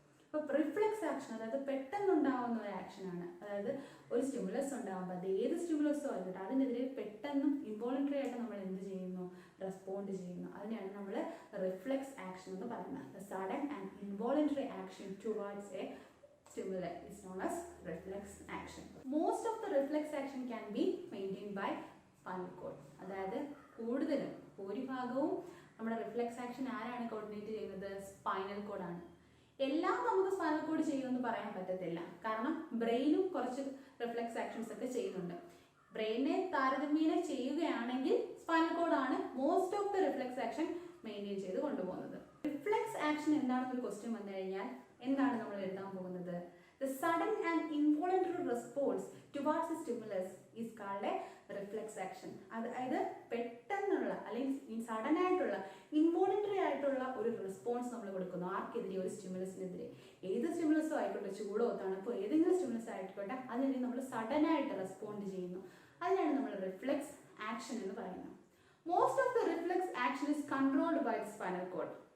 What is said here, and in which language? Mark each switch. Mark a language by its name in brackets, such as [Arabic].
[Malayalam] അപ്പോൾ reflex action അതായത് പെട്ടെന്നുണ്ടാവുന്ന ഒരു ആക്ഷനാണ്. അതായത് ഒരു സ്റ്റിമുലസ് ഉണ്ടാകുമ്പോൾ അത് ഏത് സ്റ്റിമുലസോ ആയിക്കോട്ടെ, അതിനെതിരെ പെട്ടെന്നും ഇൻവോളണ്ടറി ആയിട്ട് നമ്മൾ എന്ത് ചെയ്യുന്നു? റെസ്പോണ്ട് ചെയ്യുന്നു. അതിനെയാണ് നമ്മൾ റിഫ്ലെക്സ് ആക്ഷൻ എന്ന് പറയുന്നത്. [English] Sudden and involuntary action towards a stimuli is known as reflex action. Most of the reflex action can be maintained by spinal cord. [Malayalam] അതായത് കൂടുതലും ഭൂരിഭാഗവും നമ്മുടെ റിഫ്ലെക്സ് ആക്ഷൻ ആരാണ് കോർഡിനേറ്റ് ചെയ്യുന്നത്? സ്പൈനൽ കോഡാണ്. എല്ലാം നമുക്ക് സ്പൈനൽ കോഡ് ചെയ്യുമെന്ന് പറയാൻ പറ്റത്തില്ല. കാരണം ബ്രെയിനും കുറച്ച് റിഫ്ലെക്സ് ആക്ഷൻസ് ഒക്കെ ചെയ്യുന്നുണ്ട്. ബ്രെയിനെ താരതമ്യേന ചെയ്യുകയാണെങ്കിൽ സ്പൈനൽ കോഡാണ് [English] most of the reflex action [Malayalam] maintain ചെയ്ത് കൊണ്ടുപോകുന്നത്. റിഫ്ലെക്സ് ആക്ഷൻ എന്താണെന്നൊരു ക്വസ്റ്റ്യൻ വന്നു കഴിഞ്ഞാൽ എന്താണ് നമ്മൾ എഴുതാൻ പോകുന്നത്? [English] The sudden and involuntary response towards a stimulus is called a reflex action. [Malayalam] അതായത് പെട്ടെന്നുള്ള അല്ലെങ്കിൽ സഡൻ ആയിട്ടുള്ള ഇൻവോളണ്ടറി ആയിട്ടുള്ള ഒരു റെസ്പോൺസ് നമ്മൾ കൊടുക്കുന്നു. ആർക്കെതിരെ? ഒരു സ്റ്റിമുലസിനെതിരെ. ഏത് സ്റ്റിമുലസോ ആയിക്കോട്ടെ, ചൂടോ തണുപ്പോ ഏതെങ്കിലും സ്റ്റിമുലസ് ആയിക്കോട്ടെ, അതിനെതിരെ നമ്മൾ സഡൻ ആയിട്ട് റെസ്പോണ്ട് ചെയ്യുന്നു. അതിനാണ് നമ്മൾ റിഫ്ലെക്സ് ആക്ഷൻ എന്ന് പറയുന്നത്. [English] Most of the reflex action is controlled by the spinal cord.